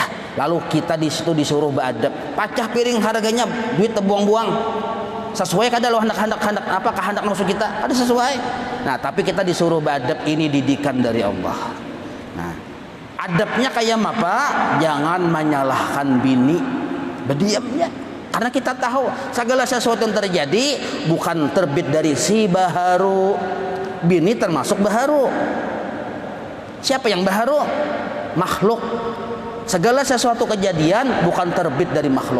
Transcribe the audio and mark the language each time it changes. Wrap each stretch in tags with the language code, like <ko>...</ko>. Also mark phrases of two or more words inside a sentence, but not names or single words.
<id>Lalu kita di situ disuruh beradab. Pacah piring harganya duit terbuang-buang.</id> <bjn>Sesuai kada lo hendak apa kehendak nafsu kita?</bjn> <id>Ada sesuai. Nah, tapi kita disuruh beradab, ini didikan dari Allah. Nah, adabnya kayak apa? Jangan menyalahkan bini. Berdiamnya. Karena kita tahu segala sesuatu yang terjadi bukan terbit dari si baharu. Bini termasuk baharu. Siapa yang baharu? Makhluk. Segala sesuatu kejadian bukan terbit dari makhluk.</id>